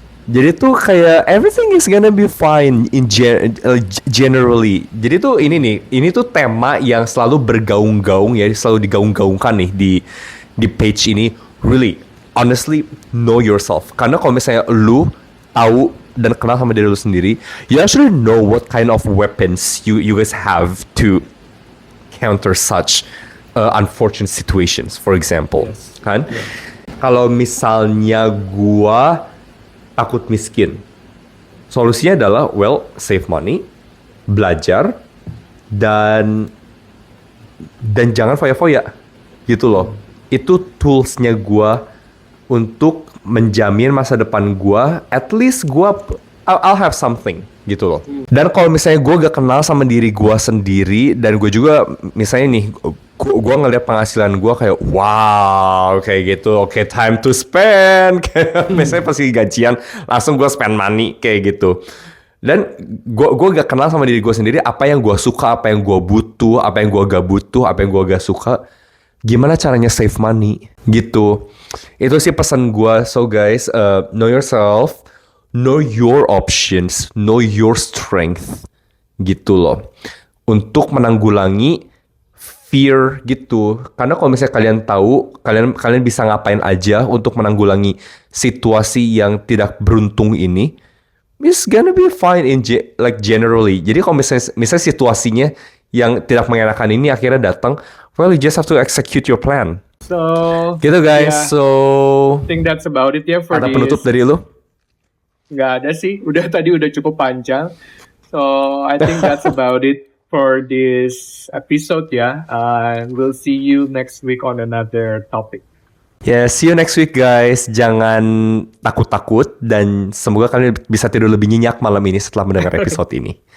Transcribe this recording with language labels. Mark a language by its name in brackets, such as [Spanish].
[Indonesian] Jadi tuh kayak [English] everything is gonna be fine in generally. [Indonesian] Jadi tuh ini tuh tema yang selalu bergaung-gaung ya, selalu digaung-gaungkan nih di page ini. [English] Really, honestly, know yourself. [Indonesian] Karena kalau misalnya lu tahu dan kenal sama diri lu sendiri, [English] you actually know what kind of weapons you guys have to counter such unfortunate situations, for example. Yes. [Indonesian] Kan? Kalau misalnya gua takut miskin, solusinya adalah [English] save money, [Indonesian] belajar, dan jangan foya-foya gitu loh. Itu toolsnya gua untuk menjamin masa depan gua, [English] at least I'll have something [Indonesian] gitu loh. Dan kalau misalnya gue gak kenal sama diri gue sendiri dan gue juga misalnya nih gua ngeliat penghasilan gua kayak wow kayak gitu. Oke, [English] time to spend. [Indonesian] Kayak biasanya pasti gajian langsung gua [English] spend money [Indonesian] kayak gitu. Dan gua gak kenal sama diri gua sendiri apa yang gua suka, apa yang gua butuh, apa yang gua gak butuh, apa yang gua gak suka. Gimana caranya [English] save money [Indonesian] gitu. Itu sih pesan gua. [English] So guys, know yourself, know your options, know your strength [Indonesian] gitu loh. Untuk menanggulangi fear gitu. Karena kalau misalnya kalian tahu, kalian bisa ngapain aja untuk menanggulangi situasi yang tidak beruntung ini, [English] it's gonna be fine in like generally. [Indonesian] Jadi kalau misalnya situasinya yang tidak mengenakan ini akhirnya datang, [English] well you just have to execute your plan. So, [Indonesian] Gitu guys. [English] yeah, So I think that's about it ya for [Indonesian] kata [English] this. [Indonesian] penutup dari lu? Nggak ada sih, tadi udah cukup panjang. [English] So, I think that's about it for this episode ya. And we'll see you next week on another topic. Yeah, see you next week guys. [Indonesian] Jangan takut-takut dan semoga kalian bisa tidur lebih nyenyak malam ini setelah mendengar episode ini.